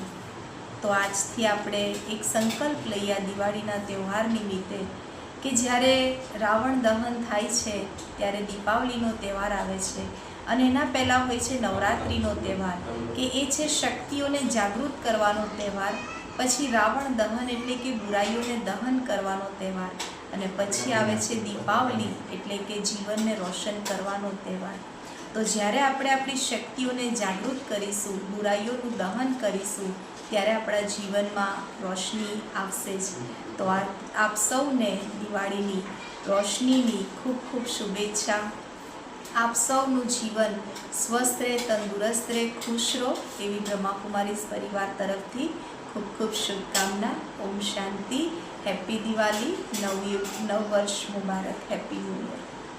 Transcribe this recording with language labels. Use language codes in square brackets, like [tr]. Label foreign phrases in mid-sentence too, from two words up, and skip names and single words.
[gu] તો આજથી આપણે એક સંકલ્પ લઈએ આ દિવાળીના તહેવાર નિમિત્તે કે જ્યારે રાવણ દહન થાય છે ત્યારે દીપાવલીનો તહેવાર આવે છે અને એના પહેલા હોય છે નવરાત્રિનો તહેવાર કે એ છે શક્તિઓને જાગૃત કરવાનો તહેવાર। પછી રાવણ દહન એટલે કે બુરાઈઓને દહન કરવાનો તહેવાર અને પછી આવે છે દીપાવલી એટલે કે જીવનને રોશન કરવાનો તહેવાર। તો જ્યારે આપણે આપણી શક્તિઓને જાગૃત કરીશું, બુરાઈઓનું દહન કરીશું, ત્યારે આપણા જીવનમાં રોશની આવશે જ। તો આપ સૌને દિવાળીની રોશનીની ખૂબ ખૂબ શુભેચ્છા। આપ સૌનું જીવન સ્વસ્થ રહે, તંદુરસ્ત રહે, ખુશ રહો એવી બ્રહ્માકુમારીઝ પરિવાર તરફથી ખૂબ ખૂબ શુભકામના। ઓમ શાંતિ। [en] Happy Diwali, [hi] नव वर्ष मुबारक, [en] Happy New Year.